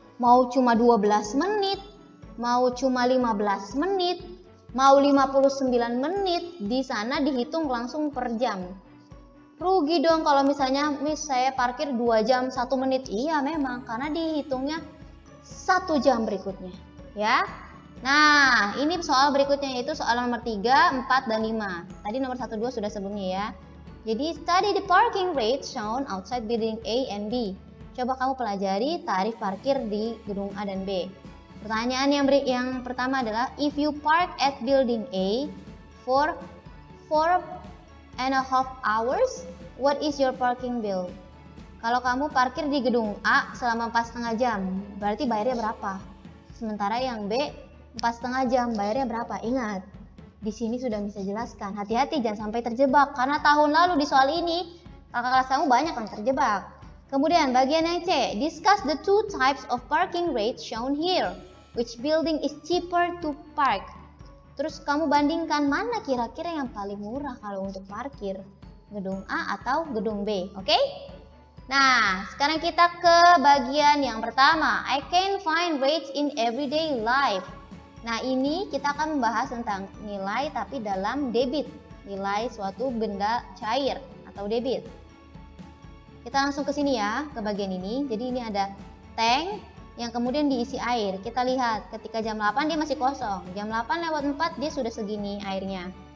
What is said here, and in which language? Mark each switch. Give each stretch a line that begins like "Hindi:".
Indonesian: Mau cuma 12 menit, mau cuma 15 menit, mau 59 menit, di sana dihitung langsung per jam. Rugi dong kalau misalnya Miss saya parkir 2 jam 1 menit. Iya memang, karena dihitungnya 1 jam berikutnya. Ya. Nah, ini soal berikutnya, yaitu soal nomor 3, 4, dan 5. Tadi nomor 1, 2 sudah sebelumnya ya. Jadi,
English: study the parking rate shown outside building A and B.
Indonesian: Coba kamu pelajari tarif parkir di gedung A dan B. Pertanyaan yang pertama adalah,
English: if you park at building A for 4.5 hours, what is your parking bill?
Indonesian: Kalau kamu parkir di gedung A selama 4,5 jam, berarti bayarnya berapa? Sementara yang B 4,5 jam, bayarnya berapa? Ingat, di sini sudah bisa jelaskan. Hati-hati jangan sampai terjebak, karena tahun lalu di soal ini kakak kelas kamu banyak yang terjebak. Kemudian bagian yang C,
English: discuss the two types of parking rates shown here. Which building is cheaper to park?
Indonesian: Terus kamu bandingkan mana kira-kira yang paling murah kalau untuk parkir, gedung A atau gedung B, oke? Nah, sekarang kita ke bagian yang pertama.
English: I can find rates in everyday life.
Indonesian: Nah, ini kita akan membahas tentang nilai tapi dalam debit. Nilai suatu benda cair atau debit. Kita langsung ke sini ya, ke bagian ini. Jadi ini ada tank, yang kemudian diisi air. Kita lihat ketika jam 8 dia masih kosong, jam 8:04 dia sudah segini airnya.